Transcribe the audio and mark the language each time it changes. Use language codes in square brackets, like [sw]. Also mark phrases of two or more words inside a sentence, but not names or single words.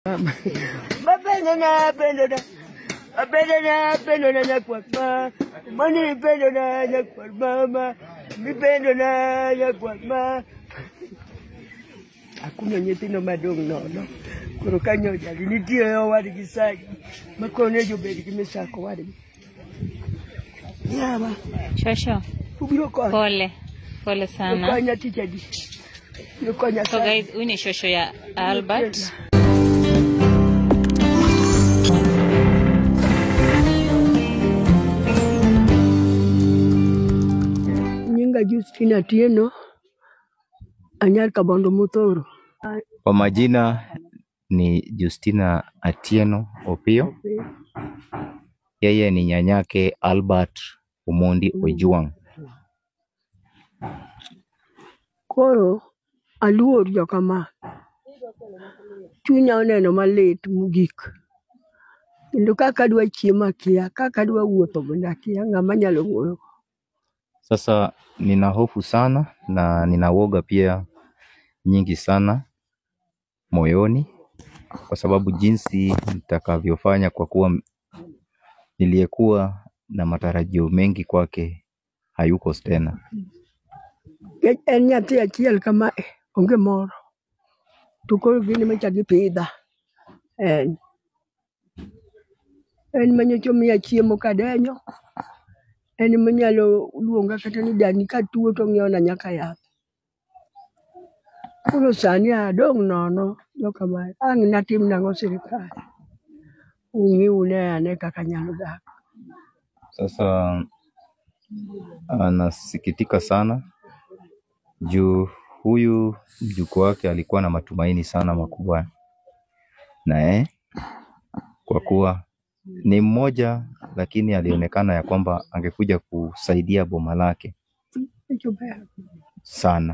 [sw] na kwa mama, mani pendo na kwa mama, mipendo na kwa mama. [luo] Hakuna nyetino madong no. Kuro kanyo jali nitio yo wadi kisaki. Makone jo bedi kimesako wadi. Yaba. [sw] Shosho. Pole. Pole sana. [luo] Konya teacher di. Konya. [en] So guys, [sw] huyu ni shosho ya Albert. [luo] Nyinga Justina Tieno. Anyar Kabondo Mutoro. [sw] Kwa majina ni Justina Atieno Opio. Yeye ni nyanyake Albert Omondi Ojuang. [luo] Koro aluor jokama. Chunya oneno malit mugik. Kendo kaka dwa chiema kia, kaka dwa wuotho benda kia, ng'ama nyalo wuoyo. [sw] Sasa nina hofu sana na nina woga pia nyingi sana moyoni, kwa sababu jinsi nitakavyofanya, kwa kuwa niliyekuwa na matarajio mengi kwake hayuko tena. [luo] Nyathi achiel kama onge moro. Tukoro gini machagi pidha. En manyocho miya chiemo kadenyo. En manyalo luonga kata ni dani ka tuo to ng'iewona nyaka yath. Koro sani adong' nono jokama ang' natim nang'o sirikal. Ung'iune ane kaka nyalo dak. [sw] Sasa anasikitika sana juu huyu mjukuu wake alikuwa na matumaini sana makubwa naye, kwa kuwa ni mmoja, lakini alionekana ya kwamba angekuja kusaidia boma lake sana.